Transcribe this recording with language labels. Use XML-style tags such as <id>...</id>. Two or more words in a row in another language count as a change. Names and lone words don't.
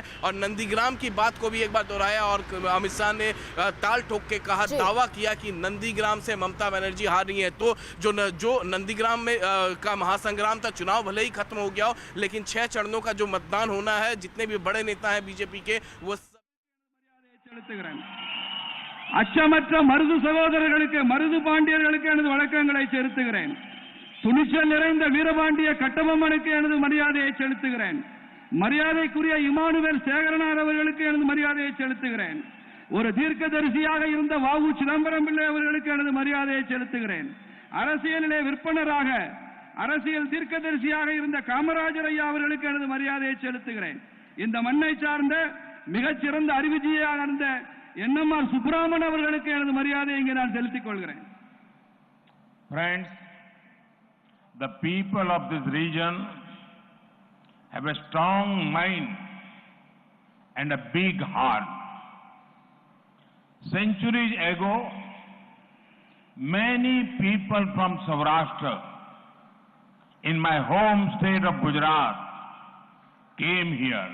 <hi>और नंदीग्राम की बात को भी एक बार दोहराया और अमित शाह ने ताल ठोक के कहा, दावा किया कि नंदीग्राम से ममता बनर्जी हार रही है। तो जो नंदीग्राम में का महासंग्राम था, चुनाव भले ही खत्म हो गया हो, लेकिन 6 चरणों का जो मतदान होना है, जितने भी बड़े नेता हैं बीजेपी के वो</hi> <ta>அச்சமற்ற மருது சகோதரர்களுக்கு, மருது பாண்டியர்களுக்கு எனது வணக்கங்களை செலுத்துகிறேன். துணிச்சல் நிறைந்த வீரபாண்டிய கட்டபொம்மனுக்கு எனது மரியாதையை செலுத்துகிறேன். மரியாதைக்குரிய இமானுவேல் சேகரனார் அவர்களுக்கு எனது மரியாதையை செலுத்துகிறேன். ஒரு தீர்க்கதரிசியாக இருந்த வாவு சிதம்பரம் பிள்ளை அவர்களுக்கு எனது மரியாதையை செலுத்துகிறேன். அரசியலிலே விற்பனராக அரசியல் தீர்க்கதரிசியாக இருந்த காமராஜர் ஐயா அவர்களுக்கு எனது மரியாதையை செலுத்துகிறேன். இந்த மண்ணை சார்ந்த மிகச்சிறந்த அறிவுஜீவியாக இருந்த என்எம்ஆர் சுப்பிரமணியன் அவர்களுக்கு எனது மரியாதையை இங்கே நான் செலுத்திக் கொள்கிறேன்.</ta> <en>Friends, the people of this region have a strong mind and a big heart. Centuries ago, many people from Saurashtra in my home state of Gujarat came here.</en>